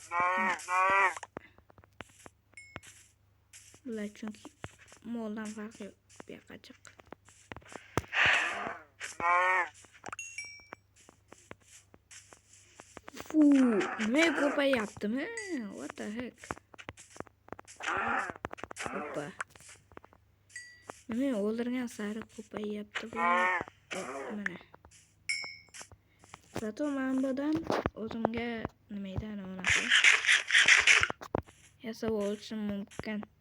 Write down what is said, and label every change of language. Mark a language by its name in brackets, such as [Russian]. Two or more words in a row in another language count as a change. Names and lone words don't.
[Uzbek] Bular chunki moldan farqi yo'q. Bu yoqqa chiq. Nima ko'payaptimi? [English] What the heck? [Uzbek] Hoppa. Nima o'ldirgan sari ko'payapti bu? Mana. Zato men bundan o'zimga nima edi ana unaqa yasab olishim mumkin.